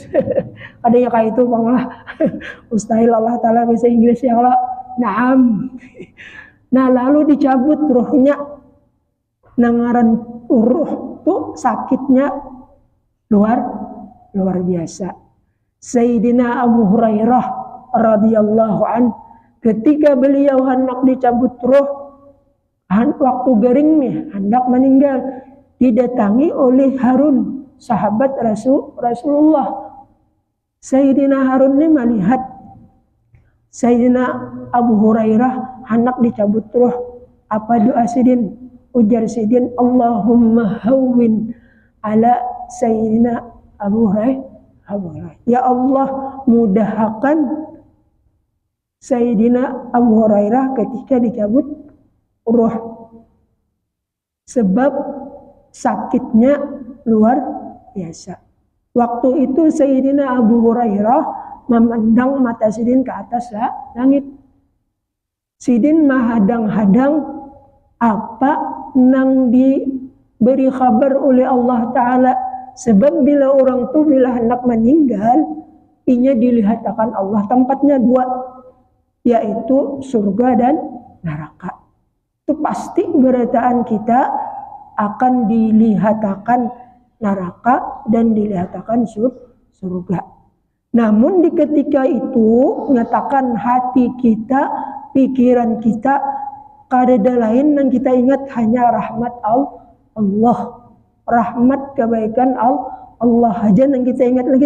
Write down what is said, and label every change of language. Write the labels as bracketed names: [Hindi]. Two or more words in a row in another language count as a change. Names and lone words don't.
[Banjar] Ada yang kayak itu bang lah. Mustahil Allah Ta'ala bahasa Inggris ya Allah. Naam. Nah lalu dicabut ruhnya. Nangaran ruh tuh sakitnya luar biasa. Sayyidina Abu Hurairah [Arabic] رضي الله عن, [Banjar] ketika beliau hendak dicabut ruh, waktu garing nih hendak meninggal, didatangi oleh Harun, sahabat Rasulullah. Sayyidina Harun ini melihat Sayyidina Abu Hurairah hendak dicabut ruh. Apa doa sidin? Ujar sidin, [Arabic] اللهم هون على سيدنا أبو هريرة. [Banjar] Ya Allah, mudahkan Sayyidina Abu Hurairah ketika dicabut ruh. Sebab sakitnya luar biasa. Waktu itu Sayyidina Abu Hurairah memandang mata sidin ke atas langit. Sidin menghadang-hadang apa nang diberi kabar oleh Allah Ta'ala. Sebab bila orang tu bila hendak meninggal, inya dilihat akan Allah. Tempatnya dua, yaitu surga dan neraka. Itu pasti berataan kita akan dilihat akan neraka dan dilihat akan surga. Namun di ketika itu mengatakan hati kita, pikiran kita, kada lain yang kita ingat hanya rahmat Allah, rahmat kebaikan Allah aja yang kita ingat lagi.